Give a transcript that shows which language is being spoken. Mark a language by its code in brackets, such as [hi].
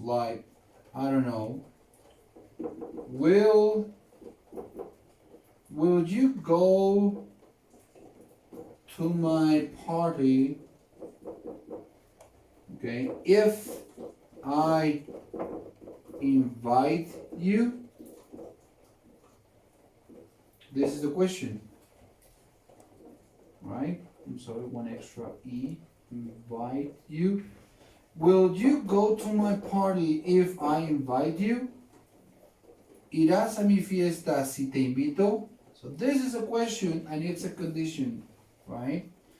[en] Like, I don't know, will you go to my party, okay, if I invite you? This is the question, right? I'm sorry, one extra E, invite you. Will you go to my party if I invite you? [es] ¿Irás a mi fiesta si te invito? [en] So this is a question and it's a condition, right?